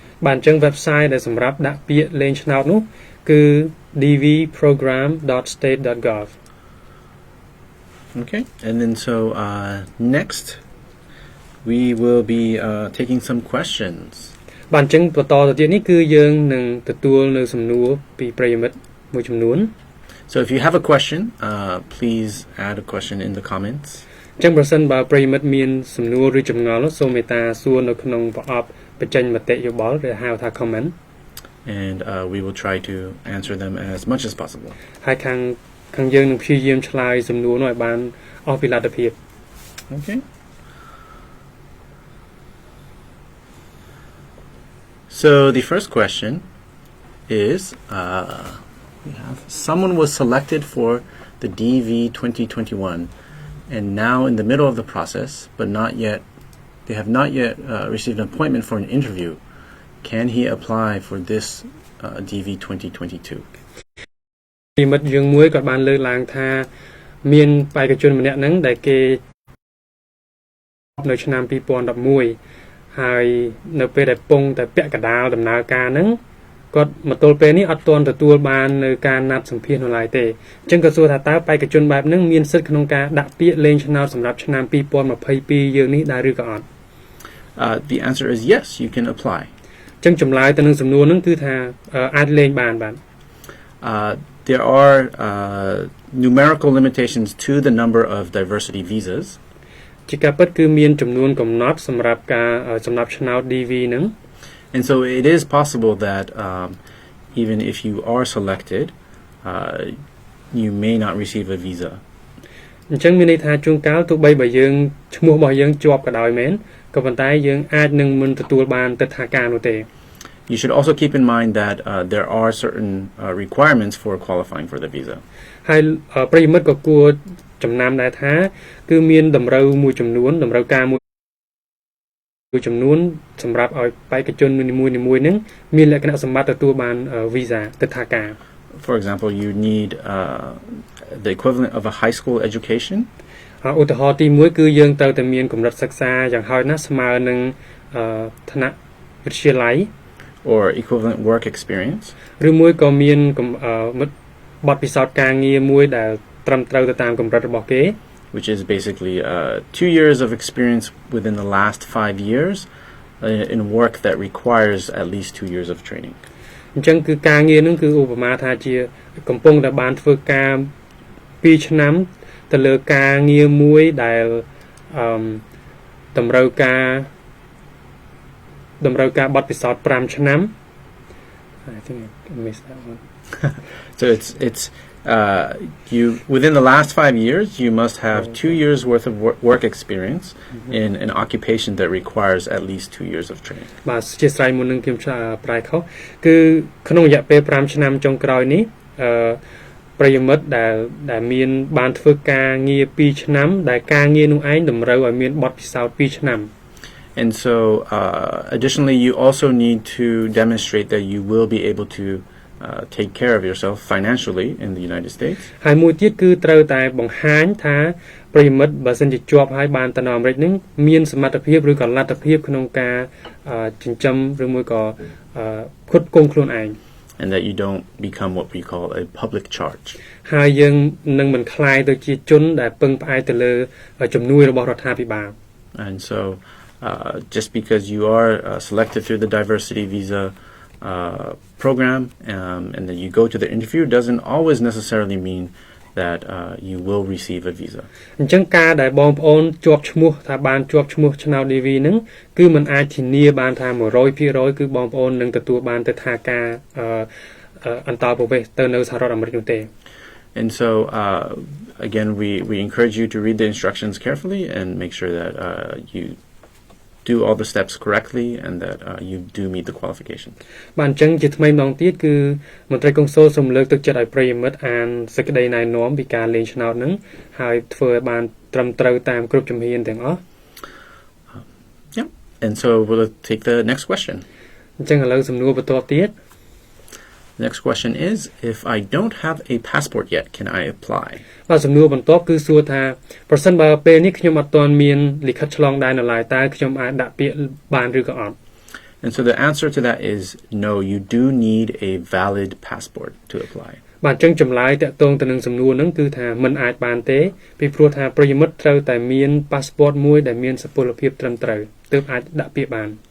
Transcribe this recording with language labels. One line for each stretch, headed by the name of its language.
Khmer: បាទអញ្ចឹង website ដែលសម្រាប់ដាក់ពាក្យលេងឆ្នោតនោះគឺ dvprogram.state.gov.
English: Okay, and then so next we will be taking some questions.
Khmer: បាទអញ្ចឹងបន្តទៅទៀតនេះគឺយើងនឹងទទួលនៅសំណួរពីប្រិយមិត្តមួយចំនួន
English: So if you have a question, please add a question in the comments.
Khmer: ចឹងប្រសិនបើប្រិយមិត្តមានសំណួរឬចម្ងល់សូមមេត្តាសួរនៅក្នុងប្រអប់បញ្ចេញមតិយោបល់ឬហៅថា comment
English: and we will try to answer them as much as possible.
Khmer: ហើយខាងយើងនឹងព្យាយាមឆ្លើយសំណួរនោះឲ្យបានអស់ពីលទ្ធភាព
English: Okay. So the first question is we have someone was selected for the DV2021 and now in the middle of the process but they have not yet received an appointment for an interview. Can he apply for this DV2022?
Khmer: ពីមិត្តយើងមួយក៏បានលើកឡើងថាមានបេក្ខជនម្នាក់ហ្នឹងដែលគេនៅឆ្នាំ2011ហើយនៅពេលដែលពងតែពាក់កណ្ដាលដំណើរការហ្នឹងគាត់មកទល់ពេលនេះអត់ទាន់ទទួលបាននៅការណាត់សម្ភាសន៍នៅឡើយទេអញ្ចឹងក៏សួរថាតើបេក្ខជនបែបហ្នឹងមានសិទ្ធិក្នុងការដាក់ពាក្យលេងឆ្នោតសម្រាប់ឆ្នាំ2022យើងនេះដែរឬក៏អត់
English: The answer is yes, you can apply.
Khmer: អញ្ចឹងចម្លើយទៅនឹងសំណួរហ្នឹងគឺថាអាចលេងបានបាទ
English: There are numerical limitations to the number of diversity visas.
Khmer: ជាការពិតគឺមានចំនួនកំណត់សម្រាប់ការសម្រាប់ឆ្នោត DV ហ្នឹង
English: And so it is possible that even if you are selected, you may not receive a visa.
Khmer: អញ្ចឹងមានន័យថាជួនកាលទោះបីបើយើងឈ្មោះរបស់យើងជាប់ក៏ដោយមែនក៏ប៉ុន្តែយើងអាចនឹងមិនទទួលបានទិដ្ឋាការនោះទេ
English: You should also keep in mind that there are certain requirements for qualifying for the visa.
Khmer: ហើយប្រិយមិត្តក៏គួរចំណាំដែរថាគឺមានតម្រូវមួយចំនួនតម្រូវការមួយចំនួនសម្រាប់ឲ្យបេក្ខជននីមួយៗហ្នឹងមានលក្ខណៈសម្បត្តិទទួលបាន visa ទិដ្ឋាការ
English: For example, you need the equivalent of a high school education.
Khmer: ឧទាហរណ៍ទី1គឺយើងត្រូវតែមានកម្រិតសិក្សាយ៉ាងហោចណាស់ស្មើនឹងថ្នាក់វិទ្យាល័យ
English: or equivalent work experience.
Khmer: ឬមួយក៏មានបទពិសោធន៍ការងារមួយដែលត្រឹមត្រូវទៅតាមកម្រិតរបស់គេ
English: which is basically 2 years of experience within the last 5 years in work that requires at least 2 years of training.
Khmer: អញ្ចឹងគឺការងារហ្នឹងគឺឧបមាថាជាកំពុងតែបានធ្វើការ2ឆ្នាំទៅលើការងារមួយដែលតម្រូវការបទពិសោធន៍5ឆ្នាំ
English: I think I missed that one. So it's you within the last 5 years you must have 2 years worth of work experience in an occupation that requires at least 2 years of training.
Khmer: បាទជាស្រ័យមុននឹងខ្ញុំប្រែខុសគឺក្នុងរយៈពេល5ឆ្នាំចុងក្រោយនេះប្រិយមិត្តដែលមានបានធ្វើការងារ2ឆ្នាំដែលការងារនោះឯងតម្រូវឲ្យមានបទពិសោធន៍2ឆ្នាំ
English: And so additionally you also need to demonstrate that you will be able to take care of yourself financially in the United States.
Khmer: ហើយមួយទៀតគឺត្រូវតែបង្ហាញថាប្រិយមិត្តបើសិនជាជាប់ហើយបានទៅនៅអាមេរិកនឹងមានសមត្ថភាពឬក៏លទ្ធភាពក្នុងការចិញ្ចឹមឬមួយក៏ផ្គត់ផ្គង់ខ្លួនឯង
English: And that you don't become what we call a public charge.
Khmer: ហើយយើងនឹងមិនក្លាយទៅជាជនដែលពឹងផ្អែកទៅលើជំនួយរបស់រដ្ឋាភិបាល
English: And so just because you are selected through the diversity visa program and then you go to the interview doesn't always necessarily mean that you will receive a visa.
Khmer: អញ្ចឹងការដែលបងប្អូនជាប់ឈ្មោះថាបានជាប់ឈ្មោះឆ្នោត DV ហ្នឹងគឺมันអាចធានាបានថា 100% គឺបងប្អូននឹងទទួលបានទិដ្ឋាការអន្តរប្រវេសន៍ទៅនៅសហរដ្ឋអាមេរិកនោះទេ
English: And so again we encourage you to read the instructions carefully and make sure that you do all the steps correctly and that you do meet the qualifications.
Khmer: បាទអញ្ចឹងជាថ្មីម្ដងទៀតគឺមន្ត្រីកុងស៊ុលសូមលើកទឹកចិត្តឲ្យប្រិយមិត្តអានសេចក្តីណែនាំពីការលេងឆ្នោតហ្នឹងហើយធ្វើឲ្យបានត្រឹមត្រូវតាមគ្រប់ជំហានទាំងអស់
English: Yeah. And so we'll take the next question.
Khmer: អញ្ចឹងឥឡូវសំណួរបន្តទៀត
English: The next question is if I don't have a passport yet can I apply?
Khmer: បាទសំណួរបន្ទាប់គឺសួរថាប្រសិនបើពេលនេះខ្ញុំអត់ទាន់មានលិខិតឆ្លងដែននៅឡើយតើខ្ញុំអាចដាក់ពាក្យបានឬក៏អត់
English: And so the answer to that is no, you do need a valid passport to apply.
Khmer: បាទអញ្ចឹងចម្លើយតាក់ទងទៅនឹងសំណួរហ្នឹងគឺថាមិនអាចបានទេពីព្រោះថាប្រិយមិត្តត្រូវតែមាន passport មួយដែលមានសុពលភាពត្រឹមត្រូវទើបអាចដាក់ពាក្យបាន